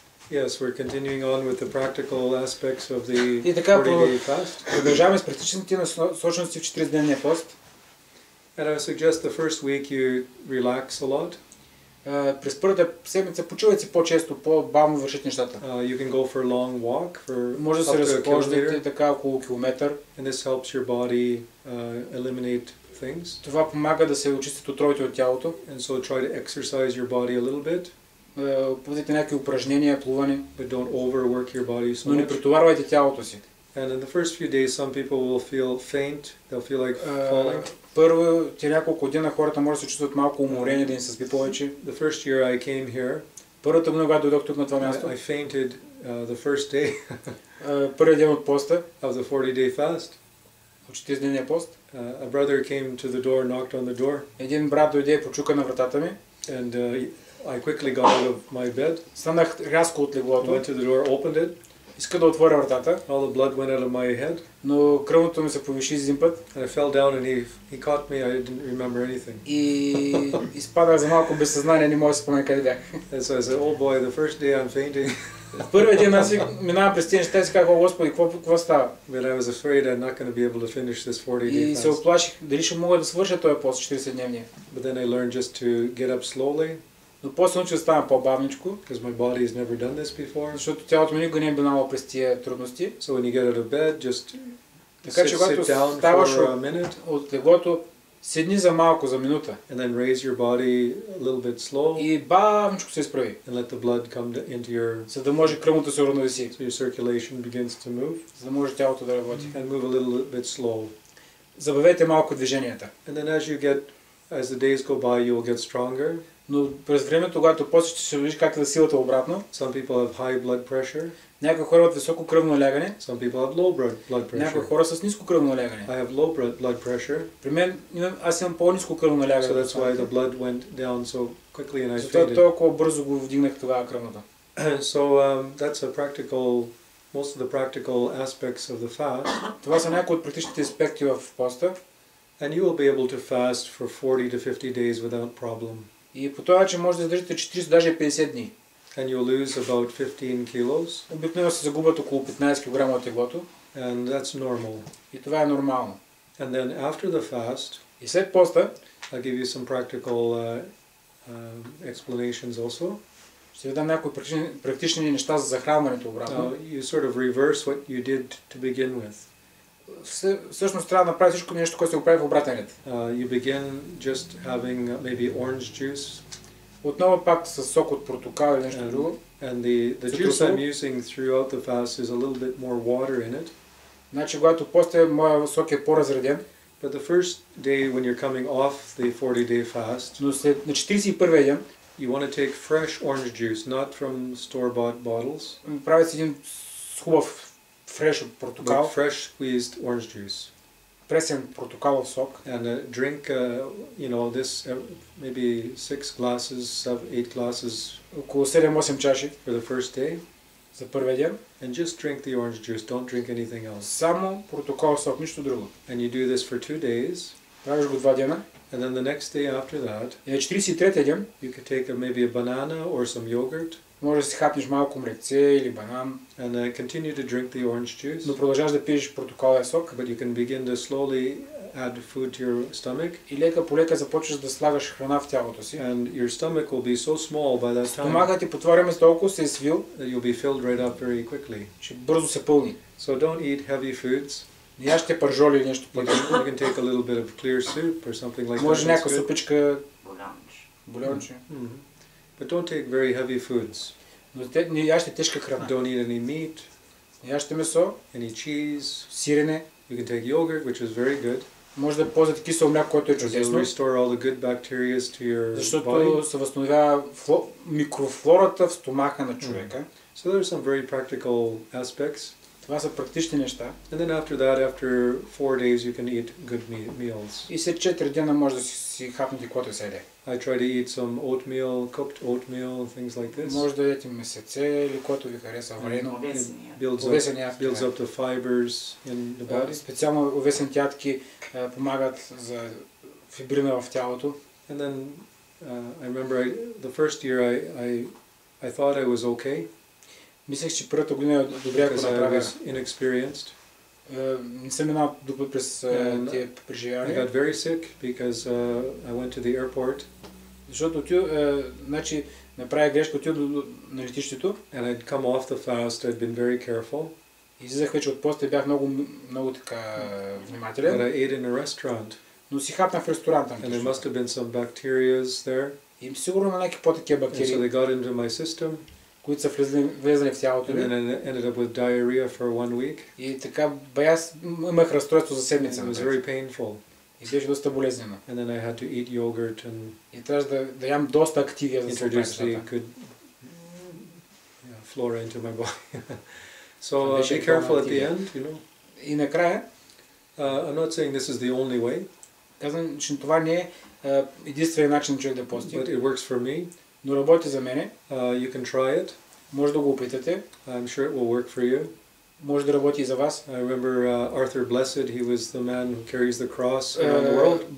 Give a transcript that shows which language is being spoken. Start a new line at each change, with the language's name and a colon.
English: Yes, we're continuing on with the practical aspects of the
Bulgarian: И така
English: 40-day fast.
Bulgarian: продължаваме с практичните насочености в 40-дневния пост.
English: And I would suggest the first week you relax a lot.
Bulgarian: През първата седмица почивайте по-често, по-бавно вършите нещата.
English: You can go for a long walk for
Bulgarian: Може да се разхождате така около километър.
English: And this helps your body eliminate things.
Bulgarian: Това помага да се очистят отровите от тялото.
English: And so try to exercise your body a little bit.
Bulgarian: Правете някакви упражнения, плуване.
English: But don't overwork your body so
Bulgarian: Но не
English: much.
Bulgarian: претоварвайте тялото си.
English: And in the first few days some people will feel faint, they'll feel like falling.
Bulgarian: Първо, няколко дена хората може да се чувстват малко уморени, да им се спи повече.
English: The first year I came here,
Bulgarian: първата година, когато дойдох тук на това място,
English: I fainted the first day
Bulgarian: първият ден от поста,
English: of the 40-day fast.
Bulgarian: от 40-дневния пост.
English: A brother came to the door, knocked on the door.
Bulgarian: Един брат дойде и почука на вратата ми.
English: And I quickly got out of my bed.
Bulgarian: Станах рязко от леглото.
English: Went to the door, opened it.
Bulgarian: Иска да отворя вратата.
English: All the blood went out of my head.
Bulgarian: Но кръвното ми се повиши един път.
English: And I fell down and he caught me. I didn't remember anything.
Bulgarian: И изпадах за малко без съзнание, не мога да се спомня къде бях.
English: And so I said, "Oh boy, the first day I'm fainting."
Bulgarian: Първият ден аз минавам през тези неща и си казах: "О, Господи, какво става?"
English: But I was afraid I'm not going to be able to finish this 40-day
Bulgarian: И се
English: fast.
Bulgarian: оплаших дали ще мога да свърша този пост 40-дневния.
English: But then I learned just to get up slowly.
Bulgarian: Но после научих да ставам по-бавничко.
English: Because my body has never done this before.
Bulgarian: Защото тялото ми никога не е минало през тия трудности.
English: So when you get out of bed, just
Bulgarian: така че когато ставаш от леглото, седни за малко, за минута.
English: And then raise your body a little bit slow.
Bulgarian: И бавничко се изправи.
English: And let the blood come into your.
Bulgarian: За да може кръвното да се уравновеси.
English: So your circulation begins to move.
Bulgarian: За да може тялото да работи.
English: And move a little bit slow.
Bulgarian: Забавете малко движенията.
English: And then as the days go by, you will get stronger.
Bulgarian: Но през времето, когато после ще се видиш как да силата обратно.
English: Some people have high blood pressure.
Bulgarian: Някои хора имат високо кръвно налягане.
English: Some people have low blood pressure.
Bulgarian: Някои хора с ниско кръвно налягане.
English: I have low blood pressure.
Bulgarian: При мен аз имам по-ниско кръвно налягане.
English: So that's why the blood went down so quickly and I
Bulgarian: Затова
English: fainted.
Bulgarian: толкова бързо го вдигнах тогава кръвното.
English: So that's most of the practical aspects of the fast.
Bulgarian: Това са някои от практичните аспекти в поста.
English: And you will be able to fast for 40 to 50 days without problem.
Bulgarian: И по този начин може да издържите 40, даже 50 дни.
English: And you'll lose about 15 kilos.
Bulgarian: Обикновено се загубят около 15 кг от теглото.
English: And that's normal.
Bulgarian: И това е нормално.
English: And then after the fast,
Bulgarian: и след поста,
English: I'll give you some practical explanations also.
Bulgarian: Ще ви дам някои практични неща за захранването обратно.
English: You sort of reverse what you did to begin with.
Bulgarian: Всъщност трябва да направи всичко нещо, което се го прави в обратен ред.
English: You begin just having maybe orange juice.
Bulgarian: Отново пак с сок от портокал или нещо друго.
English: And the juice I'm using throughout the fast is a little bit more water in it.
Bulgarian: Значи, когато постя, моя сок е по-разреден.
English: But the first day when you're coming off the 40-day fast,
Bulgarian: но след на 41-я ден,
English: you want to take fresh orange juice, not from store-bought bottles.
Bulgarian: Правите един хубав фреш от портокал.
English: Fresh squeezed orange juice.
Bulgarian: Пресен портокалов сок.
English: And drink, this maybe 6 glasses, 8 glasses.
Bulgarian: Около 7-8 чаши.
English: For the first day.
Bulgarian: За първия ден.
English: And just drink the orange juice. Don't drink anything else.
Bulgarian: Само портокалов сок, нищо друго.
English: And you do this for 2 days.
Bulgarian: Правиш го 2 дена.
English: And then the next day after that,
Bulgarian: и на 43-я ден,
English: you could take maybe a banana or some yogurt.
Bulgarian: Може да си хапнеш малко млекце или банан.
English: And continue to drink the orange juice.
Bulgarian: Но продължаваш да пиеш портокаловия сок.
English: But you can begin to slowly add food to your stomach.
Bulgarian: И лека по лека започваш да слагаш храна в тялото си.
English: And your stomach will be so small by that time.
Bulgarian: Стомахът ти по това време толкова се е свил,
English: that you'll be filled right up very quickly.
Bulgarian: Че бързо се пълни.
English: So don't eat heavy foods.
Bulgarian: Не яжте пържоли или нещо подобно.
English: You can take a little bit of clear soup or something like that.
Bulgarian: Може някаква супичка, бульонче.
English: But don't take very heavy foods.
Bulgarian: Но не яжте тежка храна.
English: Don't eat any meat.
Bulgarian: Не яжте месо,
English: any cheese,
Bulgarian: сирене.
English: You can take yogurt, which is very good.
Bulgarian: Може да ползвате кисело мляко, което е чудесно.
English: Restore all the good bacteria to your
Bulgarian: защото
English: body.
Bulgarian: се възстановява микрофлората в стомаха на човека.
English: So there are some very practical aspects.
Bulgarian: Това са практични неща.
English: And then after 4 days you can eat good meals.
Bulgarian: И след 4 дена може да си хапнете каквото се яде.
English: I try to eat some oatmeal, cooked oatmeal, things like this.
Bulgarian: Може да ядете месеце или което ви хареса варено.
English: Builds up the fibers in the body.
Bulgarian: Специално овесените ядки помагат за фибрина в тялото.
English: And then I remember the first year I thought I was okay.
Bulgarian: Мислех, че първата година е добре ако направя.
English: Inexperienced.
Bulgarian: Не съм минал добре през тия преживявания.
English: I got very sick because I went to the airport.
Bulgarian: Защото значи направя грешка, отидох на летището.
English: And I'd come off the fast. I'd been very careful.
Bulgarian: Излизах вече от поста и бях много така внимателен.
English: But I ate in a restaurant.
Bulgarian: Но си хапнах в ресторанта.
English: And there must have been some bacteria there.
Bulgarian: И сигурно има някакви по-такива бактерии.
English: And so they got into my system.
Bulgarian: Които са влезли в тялото ми.
English: And then I ended up with diarrhea for 1 week.
Bulgarian: И така, имах разстройство за седмица.
English: It was very painful.
Bulgarian: И беше доста болезнено.
English: And then I had to eat yogurt and.
Bulgarian: И трябваше да ям доста активия за
English: introduce the good flora into my body. So be careful at the end, you know.
Bulgarian: И накрая.
English: I'm not saying this is the only way.
Bulgarian: Казвам, че това не е единственият начин човек да пости.
English: But it works for me.
Bulgarian: Но работи за мене.
English: You can try it.
Bulgarian: Може да го опитате.
English: I'm sure it will work for you.
Bulgarian: Може да работи и за вас.
English: I remember Arthur Blessed. He was the man who carries the cross around the world.